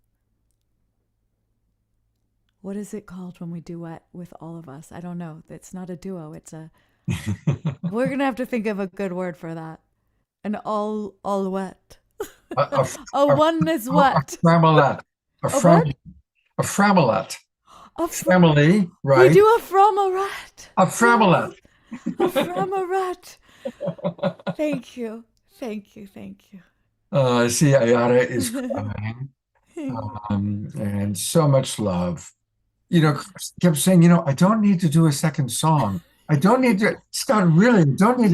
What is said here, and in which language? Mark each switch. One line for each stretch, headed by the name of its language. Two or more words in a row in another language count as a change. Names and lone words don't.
English: What is it called when we duet with all of us? I don't know. It's not a duo. It's a... We're going to have to think of a good word for that. An all-wet. A oneness wet. A framelette. A framelette. Family, right? We do a framelette. A framelette. A framelette. Thank you. Thank you. Thank you. I see Ayada is crying. And so much love. You know, Chris kept saying, you know, I don't need to do a second song. I don't need to, Scott, really, don't need